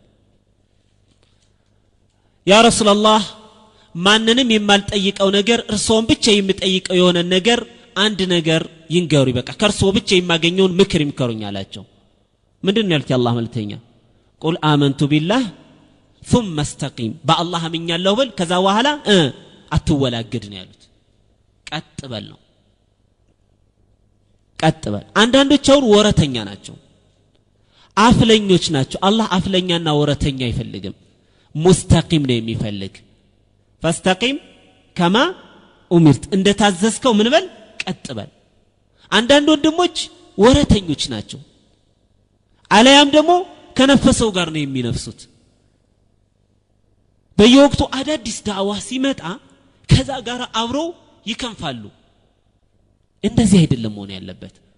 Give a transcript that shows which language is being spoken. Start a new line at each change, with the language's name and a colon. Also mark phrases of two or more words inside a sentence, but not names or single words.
Amharic: ያ ረሱላህ ማንንም የማልጠይቀው ነገር እርሶን ብቻ የሚጠይቀው የሆነ ነገር አንድ ነገር ይንገሩ ይበቃ ከርሶ ብቻ የማገኘውን ምክር ይምከሩኝ አላቸው ምንድነው ያልከው አላህ መልተኛ
Arabic: قل آمنت بالله ثم استقيم بالله
Amharic: አምኛለሁ በል ከዛ በኋላ አትወላገድ ነው ያሉት ቀጥ በል ነው ቀጥ በል አንዳንዶች አሁን ወረተኛ ናቸው አፍለኞች ናቸው አላህ አፍለኛና ወረተኛ አይፈልግም ሙስተቂም ነው የሚፈልግ
Arabic: فاستقيم كما امرت
Amharic: እንደታዘዝከው ምን በል ቀጥ በል አንዳንድ ወንድሞች ወረተኞች ናቸው አለያም ደግሞ ከነፈሰው ጋር ነው የሚነፍሱት በየወቅቱ አዳዲስ ዳዋ ሲመጣ ከዛ ጋር አብረው ይከንፋሉ እንደዚህ አይደለም ሆነ ያለበት